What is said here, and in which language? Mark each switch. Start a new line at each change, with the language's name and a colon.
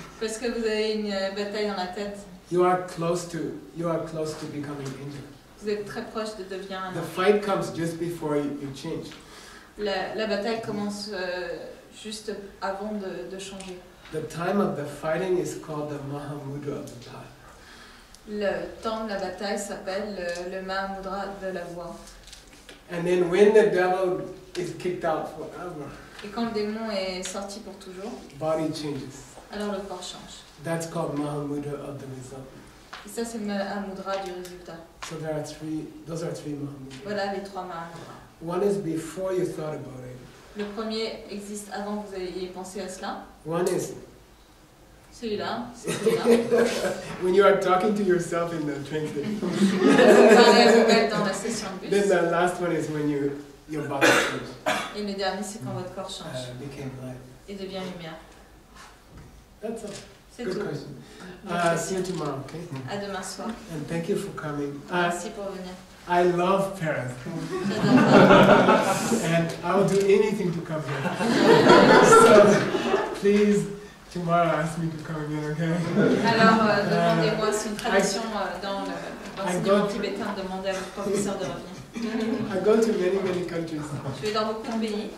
French: parce que vous avez une bataille dans la tête,
English: you are close to becoming angel.
French: vous êtes très proche de devenir un
English: The
French: ange.
English: fight comes just before you change.
French: La bataille commence juste avant de changer.
English: The time of the fighting is called the Mahamudra of the path.
French: Le temps de la bataille s'appelle le Mahamudra de la voie.
English: And then when the devil is kicked out forever,
French: Et quand le démon est sorti pour toujours,
English: body changes.
French: alors le corps change.
English: That's called Mahamudra of the result.
French: Et ça, c'est un mudra du résultat.
English: So those are three Mahamudras.
French: Voilà les trois Mahamudras.
English: One is before you thought about it.
French: Le premier existe avant que vous ayez pensé à cela.
English: One is
French: celui-là, c'est celui-là.
English: When you are talking to yourself in the train station.
French: Vous parlez à vous-même dans la session de bus.
English: Then the last one is when your body changes.
French: Et le dernier, c'est quand votre corps change
English: Became light.
French: et devient lumière.
English: That's all.
French: C'est
English: Good
French: tout.
English: question. See you tomorrow, okay?
French: À demain soir.
English: And thank you for coming.
French: Merci pour venir.
English: I love Paris. And I will do anything to come here. So please, tomorrow ask me to come again, okay?
French: Alors, demandez-moi, c'est une tradition dans l'enseignement tibétain de demander à votre professeur de revenir.
English: I go to many countries.
French: Je vais dans beaucoup de pays.